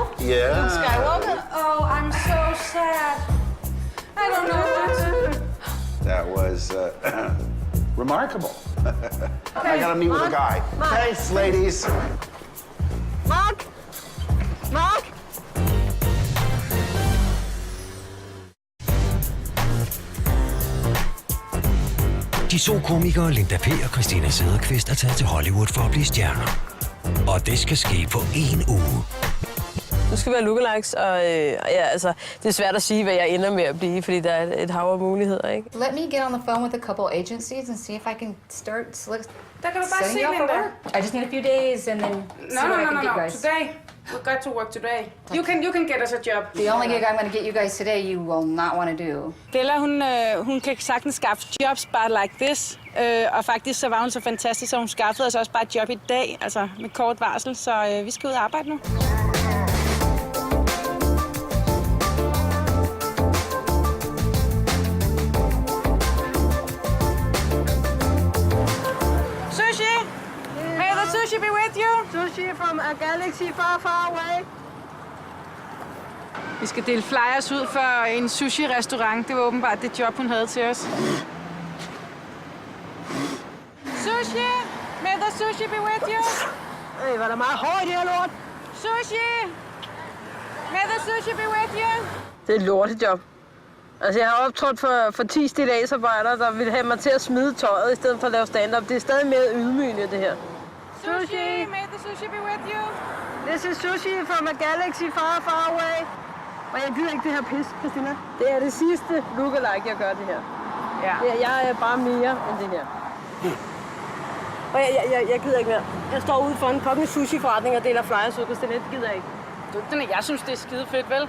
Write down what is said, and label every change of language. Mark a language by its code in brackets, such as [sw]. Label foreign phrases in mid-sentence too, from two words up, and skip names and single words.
[en] Yeah. Skywalker? Oh, I'm so sad. I don't know what to do. That was remarkable. I gotta meet with a guy. Thanks, ladies. Mark? Mark? [da] De to komikere Linda P. og Christina Sederqvist er taget til Hollywood for at blive stjerner. Og det skal ske på 1 uge. Nu skal vi have lookalikes, og ja, altså, det er svært at sige, hvad jeg ender med at blive, fordi der er et hav af muligheder, ikke? [en] Let me get on the phone with a couple agencies and see if I can start [da] Der kan du bare se, [en] setting you up for Linda. work. I just need a few days and then see what I can do, guys. Today. We've got to work today. You can get us a job. The only gig I'm going to get you guys today, you will not want to do. Bella, [da] hun kan sagtens skaffe jobs bare [en] like this. [da] Og faktisk så var hun så fantastisk, så hun skaffede os også bare et job i dag, altså med kort varsel. Så vi skal ud og arbejde nu. [en] Sushi! May the sushi be with you? Sushi from a galaxy far, far away. [da] Vi skal dele flyers ud for en sushi-restaurant. Det var åbenbart det job, hun havde til os. [en] Sushi! May the sushi be with you? [da] Hvad er der meget hårdt i det her lort? [en] Sushi! May the sushi be with you? [da] Det er et lortejob. Altså, jeg har optrådt for 10 stilladsarbejdere, der ville have mig til at smide tøjet, i stedet for at lave stand-up. Det er stadig mere ydmygende, det her. [en] Sushi! May the sushi be with you? This is sushi from a galaxy far, far away. [da] Og jeg gider ikke det her pis, Christina. Det er det sidste lookalike, jeg gør det her. Ja. Jeg er bare mere end det her. Og jeg gider ikke mere. Jeg står ude for en fucking sushi-forretning og deler flyers ud, Christina. Det gider jeg ikke. Jeg synes, det er skide fedt, vel?